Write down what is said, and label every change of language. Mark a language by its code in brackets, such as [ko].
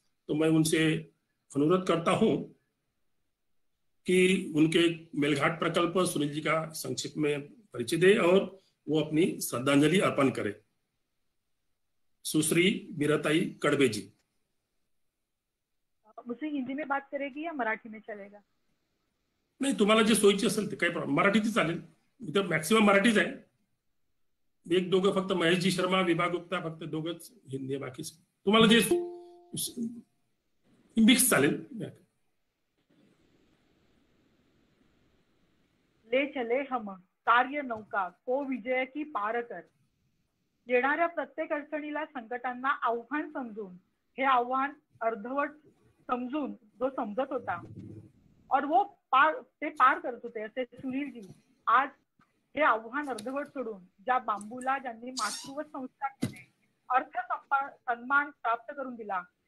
[hi] तो मैं उनसे अनुरोध करता हूं कि उनके मेलघाट प्रकल्प सुनील जी का संक्षिप्त में परिचय दे और वो अपनी श्रद्धांजलि अर्पण करे। सुश्री मीराताई कड़बे जी। मुझसे हिंदी में बात करेगी या मराठी में चलेगा? [mr] नाही, तुम्हाला जे सोयीचे असेल ते काही प्रॉब्लेम, मराठीच चालेल। इथं मॅक्सिमम मराठीच आहे। एक दोघं फक्त महेशजी शर्मा, विभा गुप्ता, फक्त दोघंच हिंदी आहे, बाकी तुम्हाला जे मिक्स चालेल। [hi] ले चले हम कार्य नौका को विजय की पार कर। [mr] येणाऱ्या प्रत्येक अडचणीला, संकटांना आव्हान समजून, हे आव्हान अर्धवट समजून जो समजत होता [hi] और वो [mr] ते पार करत होते असे सुनील जी आज हे आव्हान अर्धवट सोडून ज्या बांबूला ज्यांनी मातृत्व संस्कार केले, अर्थ सन्मान प्राप्त करून दिला,